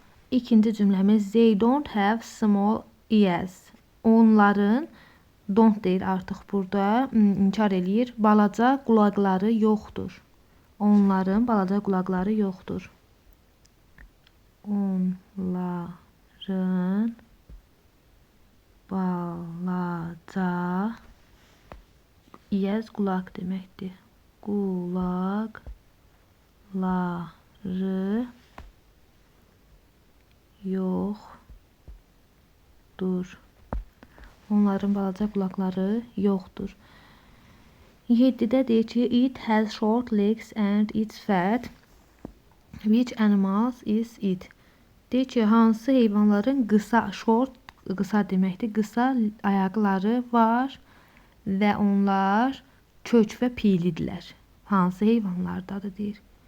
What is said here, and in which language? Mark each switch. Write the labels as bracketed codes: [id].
[az] İkinci cümləmiz, [en] they don't have small ears. [az] Onların, don't deyir artıq burada, inkar eləyir, balaca qulaqları yoxdur. Onların balaca qulaqları yoxdur. Onların balaca, ears qulaq deməkdir. Qulaqları yoxdur. Onların balaca qulaqları yoxdur. 7-də deyir ki, [en] it has short legs and it's fat. Which animals is it? [az] Deyir ki, hansı heyvanların qısa, short, qısa deməkdir, qısa ayaqları var və onlar kök və piylidirlər. Hansı heyvanlardadır deyir.